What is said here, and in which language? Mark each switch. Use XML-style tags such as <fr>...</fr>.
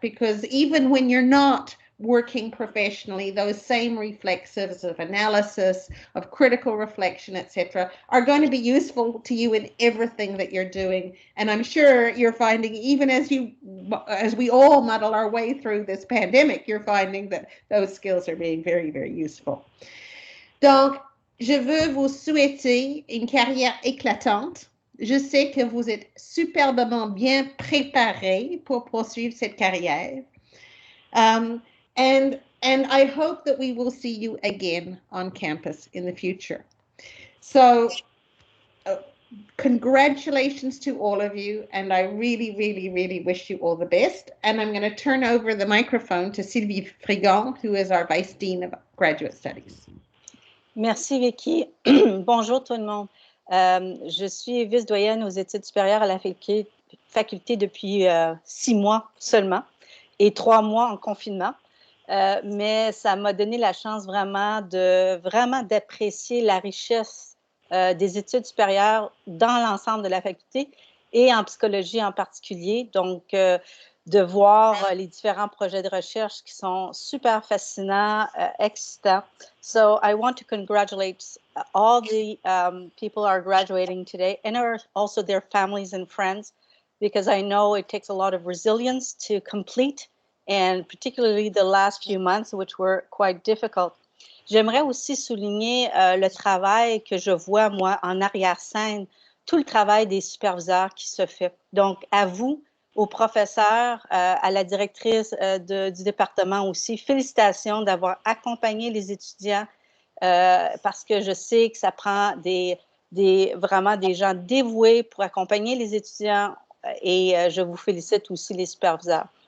<en>Because even when you're not working professionally, those same reflexives of analysis, of critical reflection, etc., are going to be useful to you in everything that you're doing. And I'm sure you're finding, even as we all muddle our way through this pandemic, you're finding that those skills are being very, very useful.</en> <fr>Donc, je veux vous souhaiter une carrière éclatante. Je sais que vous êtes superbement bien préparés pour poursuivre cette carrière.</fr> <en>And I hope that we will see you again on campus in the future. So congratulations to all of you, and I really, really, really wish you all the best. And I'm going to turn over the microphone to Sylvie Frigon, who is our Vice Dean of Graduate Studies.</en> <fr>Merci, Vicky. Bonjour tout le monde. Je suis vice-doyenne aux études supérieures à la faculté depuis 6 mois seulement et 3 mois en confinement. Mais ça m'a donné la chance vraiment d'apprécier la richesse des études supérieures dans l'ensemble de la faculté et en psychologie en particulier. Donc, de voir les différents projets de recherche qui sont super fascinants, excitants.</fr> <en>So, I want to congratulate all the people who are graduating today and also their families and friends, because I know it takes a lot of resilience to complete, and particularly the last few months, which were quite difficult.</en> <fr>J'aimerais aussi souligner le travail que je vois, moi, en arrière-scène, tout le travail des superviseurs qui se fait. Donc, à vous, aux professeurs, à la directrice du département aussi, félicitations d'avoir accompagné les étudiants parce que je sais que ça prend vraiment des gens dévoués pour accompagner les étudiants et je vous félicite aussi les superviseurs.</fr>